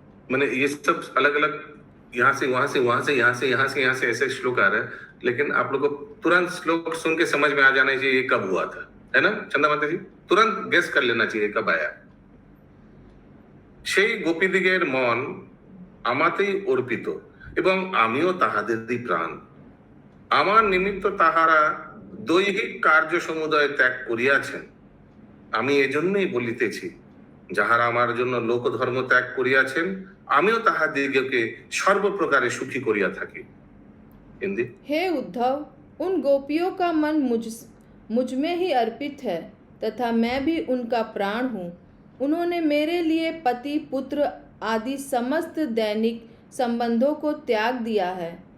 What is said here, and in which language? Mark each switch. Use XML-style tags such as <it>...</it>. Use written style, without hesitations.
<hi>मैंने ये सब अलग अलग यहाँ से वहां से वहां से यहाँ से यहाँ से यहाँ से ऐसे श्लोक आ रहे हैं, लेकिन आप लोग को तुरंत श्लोक सुन के समझ में आ जाना चाहिए ये कब हुआ था, है ना चंदा माता जी? तुरंत गेस कर लेना चाहिए कब आया।</hi> <bn>সেই গোপীদিগের মন আমাতেই অর্পিত এবং আমিও তাহাদেরই প্রাণ। আমার নিমিত্ত তাহারা দৈহিক কার্য সমুদয় ত্যাগ করিয়াছেন। আমি এজন্যই বলিতেছি, যাহারা আমার জন্য লোকধর্ম ত্যাগ করিয়াছেন আমিও তাহাদিগকে সর্বপ্রকারে সুখী করিয়া থাকি। हिंदी।</bn> <hi>हे उद्धव, उन गोपियों का मन मुझ में ही अर्पित है तथा मैं भी उनका प्राण हूँ। उन्होंने मेरे लिए पति पुत्र आदि समस्त दैनिक संबंधों को त्याग दिया है।</hi>